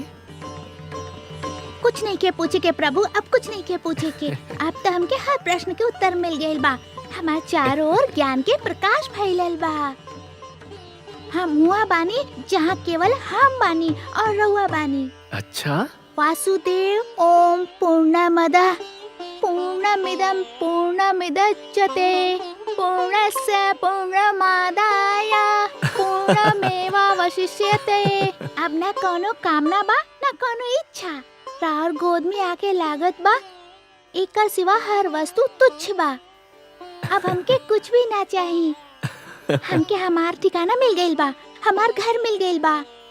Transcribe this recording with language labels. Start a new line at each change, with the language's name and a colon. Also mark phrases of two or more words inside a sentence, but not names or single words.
Bhojpuri: कुछ नहीं के पूछे के प्रभु, अब कुछ नहीं के पूछे के। अब तो हमके हर प्रश्न के उत्तर मिल गइल बा। हमार चारों ओर ज्ञान के प्रकाश फैलल बा। हम हुआ बानी जहाँ केवल हम बानी और रहुआ बानी। अच्छा,
Sanskrit: वासुदेव ओम पूर्णमदः पूर्णमिदं पूर्णमिदच्यते पूर्णस्य पूर्णमादाय पूर्णमेवावशिष्यते।
Bhojpuri: अब न कोनो कामना बा न कोनो इच्छा, राउर गोद में आके लागत बा, एकर सिवा हर वस्तु तुच्छ बा। अब हमके कुछ भी ना चाहिए। हमके हमार ठिकाना मिल गइल बा, हमार घर मिल गइल बा।